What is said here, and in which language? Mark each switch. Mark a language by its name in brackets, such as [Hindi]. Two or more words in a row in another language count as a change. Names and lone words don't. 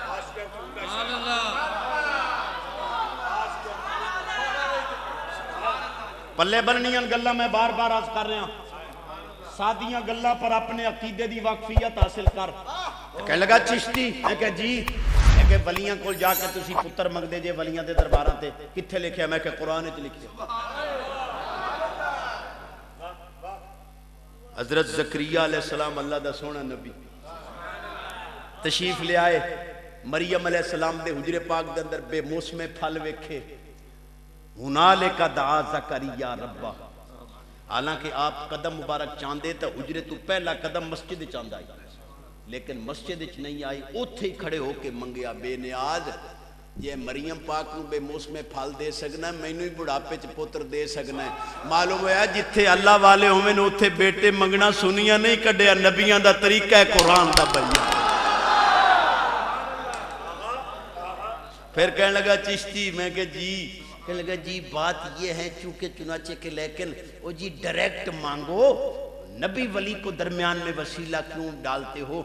[Punjabi] پلے بننیاں گلاں میں بار بار عرض کر رہا ہوں، سادیاں گلاں پر اپنے عقیدے دی واقفیت حاصل کر. کہنے لگا چشتی، میں کہ جی، میں کہ ولیاں کول جا کے تسی پتر منگدے جے ولیاں دے درباراں تے کتھے لکھیا؟ میں کہ قرآن وچ لکھیا. حضرت زکریا علیہ السلام اللہ دا سونا نبی تشریف لے آئے، مریم علیہ السلام دے حجرے پاک دے اندر بے موسم پھل ویکھے. [Arabic] ہنالک دعا زکریا ربا. [Punjabi] حالانکہ آپ قدم مبارک چاندے تو حجرے تو پہلا قدم مسجد چاند آئی، لیکن مسجد نہیں آئی، اوتھے ہی کھڑے ہو کے منگیا. بے نیاز یہ مریم پاک نو بے موسم پھل دے سکنا ہے، مینوں ہی بڑھاپے چ پتر دے سکنا ہے. معلوم ہوا جتھے اللہ والے ہوویں اوتھے بیٹے منگنا سنیاں نہیں کڈیا، نبیاں دا طریقہ ہے قرآن دا بیان. [Urdu] پھر کہنے لگا چشتی، [Punjabi] میں کہ جی، [Urdu] کہنے لگا جی بات یہ ہے چونکہ چنانچہ کہ لیکن او جی ڈائریکٹ مانگو، نبی ولی کو درمیان میں وسیلہ کیوں ڈالتے ہو؟